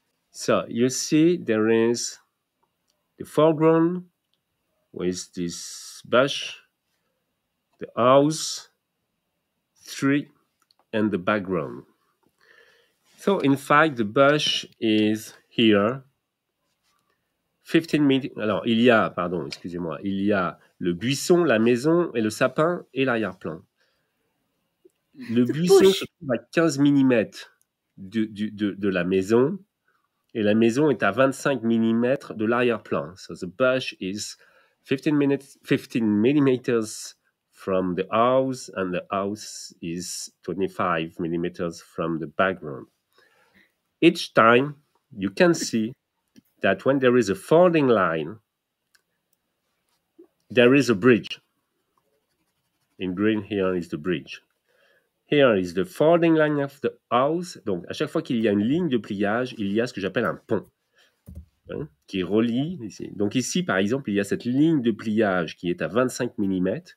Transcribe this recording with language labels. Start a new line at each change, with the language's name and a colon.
English: So you see there is the foreground with this bush, the house, tree, and the background. So in fact, the bush is here. 15 minutes.
French: Alors, il y a, pardon, excusez-moi, il y a le buisson, la maison et le sapin et l'arrière-plan. Le buisson se trouve à 15 mm de la maison et la maison est à 25 mm de l'arrière-plan.
English: So the bush is 15 millimeters from the house and the house is 25 millimeters from the background. Each time you can see that when there is a folding line, there is a bridge. In green here is the bridge. Here is the folding line of the house.
French: Donc, à chaque fois qu'il y a une ligne de pliage, il y a ce que j'appelle un pont qui relie ici. Donc ici, par exemple, il y a cette ligne de pliage qui est à 25 mm.